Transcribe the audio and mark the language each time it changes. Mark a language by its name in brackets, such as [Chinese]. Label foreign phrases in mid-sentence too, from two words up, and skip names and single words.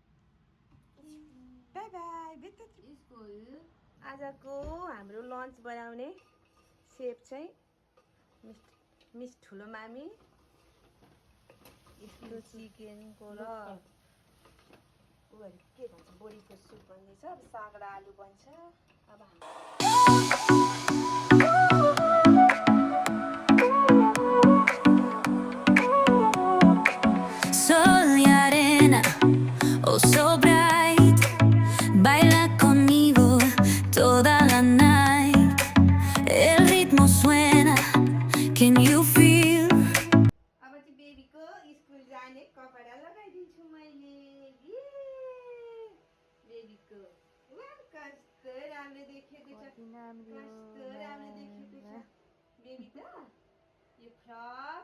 [English] bye bye [Nepali] आजको हाम्रो लन्च बनाउने सेफ चाहिँ मिस ठुलो मामी यस्तो चिकनको र उहरू के भन्छ बोडीको सुप बन्दैछ अब साग र आलु बन्छ अब [Spanish] Sol y arena, [English] oh so bright, [Spanish] baila conmigo toda la night. El ritmo suena, [English] can you feel? [Nepali] अब चाहिँ बेबीको स्कुल जाने कपडा लगाइदिन्छु मैले बेबीको कस्तो राम्रो देखेको छ बेबी त यो फ्रक